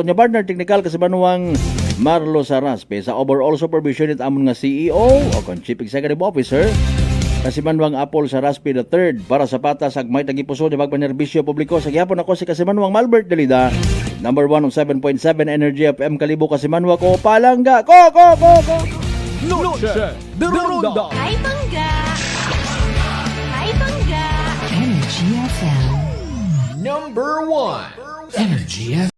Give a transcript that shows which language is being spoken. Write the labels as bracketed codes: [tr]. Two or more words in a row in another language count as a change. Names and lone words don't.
[akl] Aton nga [en] partner technical [akl] Kasimanwang Marlo Saraspe, sa [en] overall supervision [akl] it amon nga CEO o [en] Chief Executive Officer [akl] Kasimanwang Apple Saraspe III, para sa patas ag may tagipuso ni magpanerbisyo publiko sa gihapon. Ako si Kasimanwang Malbert Dalida, [en] number 1 of 7.7 Energy FM [akl] Kalibo, Kasimanwa ko palangga ko. Noche de Ronda. Hi, Bangga! Hi, Bangga! Energy FM. Number 1 Energy FM.